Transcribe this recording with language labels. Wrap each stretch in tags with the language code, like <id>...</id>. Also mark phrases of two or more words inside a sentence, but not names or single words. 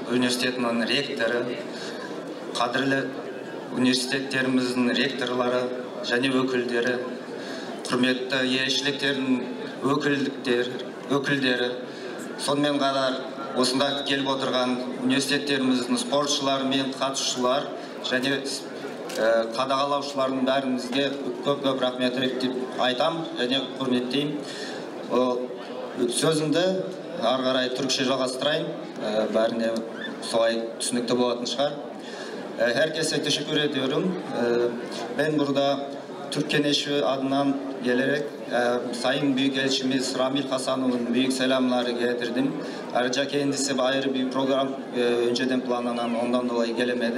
<kk>университетінің ректоры, қадірлі университеттеріміздің ректорлары, және өкілдері, құрметті елшіліктердің өкілдері, сонымен қатар осында келіп отырған университеттеріміздің спортшылары мен қатысушылар және қадағалаушылардың бәріңізге көп рахмет деп айтам және құрметтеймін. Sözümde ары қарай түркше жалғастырайын, бәріне солай түсінікті болатын шығар.</kk> <tr>Herkese teşekkür ediyorum. Ben burada Türk Keneşi adından gelerek Sayın Büyükelçimiz Ramil Hasanov'un büyük selamları getirdim. Ayrıca kendisi ayrı bir program önceden planlanan, ondan dolayı gelemedi.</tr>